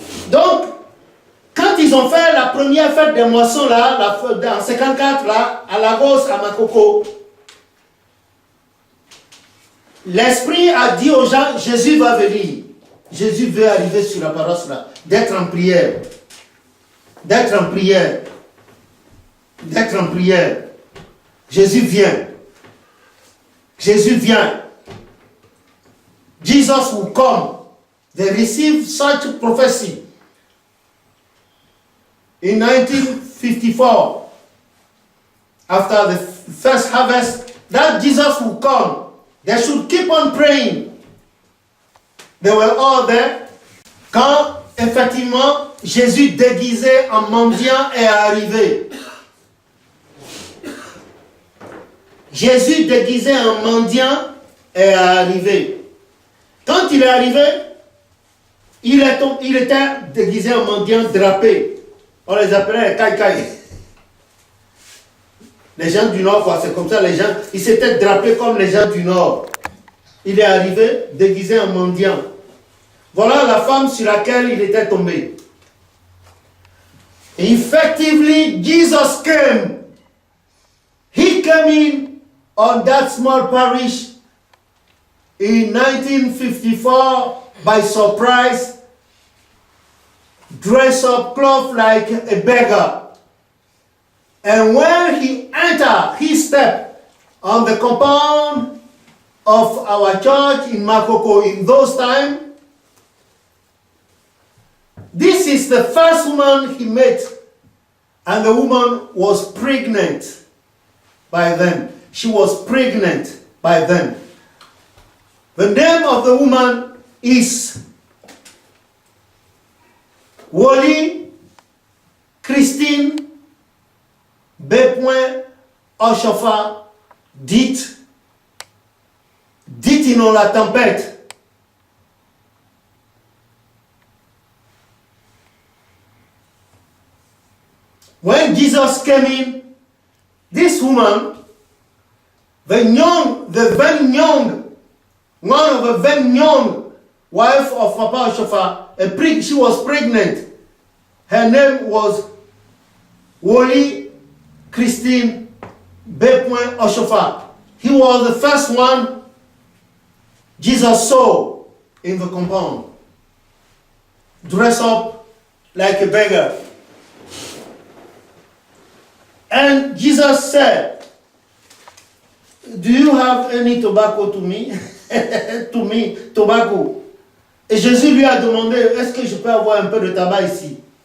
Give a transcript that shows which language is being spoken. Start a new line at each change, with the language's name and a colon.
French: Donc, quand ils ont fait la première fête des moissons là, en 54 là, à Lagos, à Makoko, l'Esprit a dit aux gens, Jésus va venir. Jésus veut arriver sur la paroisse là, d'être en prière. D'être en prière. D'être en prière. Jésus vient. Jésus vient.
English: Jesus will come. They received such prophecy in 1954, after the first harvest, that Jesus will come. They should keep on praying. They were all there.
French: Quand effectivement Jésus déguisé en mendiant est arrivé. Jésus déguisé en mendiant est arrivé. Quand il est arrivé, il était déguisé en mendiant drapé. On les appelait les caïcaï. Les gens du Nord, c'est comme ça, les gens, ils s'étaient drapés comme les gens du Nord. Il est arrivé déguisé en mendiant. Voilà la femme sur laquelle il était tombé.
English: Effectively, Jesus came. He came in on that small parish in 1954 by surprise, dressed up, clothed like a beggar. And when he entered, he stepped on the compound of our church in Makoko in those times. This is the first woman he met, and the woman was pregnant by then. She was pregnant by then. The name of the woman is Wally Christine B.
French: Oshofa, dite Inons la tempête.
English: When Jesus came in, this woman, one of the very young wife of Papa Oshofa, she was pregnant. Her name was Wally Christine B. Oshofa. He was the first one Jesus saw in the compound, dressed up like a beggar. And Jesus said, "Do you have any tobacco to me?" To me, tobacco.
French: Et Jésus lui a demandé, est-ce que je peux avoir un peu de tabac ici?